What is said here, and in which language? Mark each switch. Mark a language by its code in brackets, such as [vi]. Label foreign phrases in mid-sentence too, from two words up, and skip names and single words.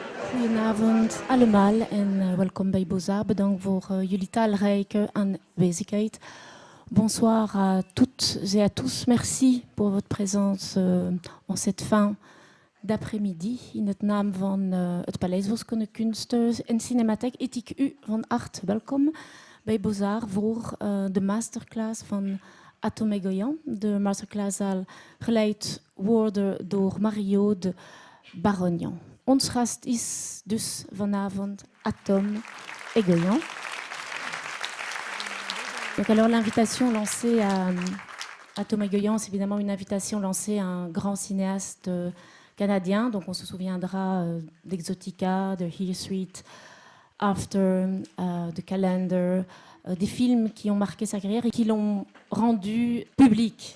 [nl] Goedenavond allemaal en welkom bij BOZAR. Bedankt voor jullie talrijke aanwezigheid. [fr] Bonsoir à toutes et à tous. Merci pour votre présence en cette fin d'après-midi [nl] in het naam van het Paleis Wiskunde, Kunsten en Cinematheek. Heet ik u van harte welkom bij BOZAR voor de masterclass van Egoyan. De masterclass zal geleid worden door Mario de Barognan. Ons gast is dus vanavond Egoyan. [fr] Donc alors l'invitation lancée à Egoyan, c'est évidemment une invitation lancée à un grand cinéaste canadien. Donc on se souviendra d'Exotica, de Hill Street, After, de Calendar, des films qui ont marqué sa carrière et qui l'ont rendu public.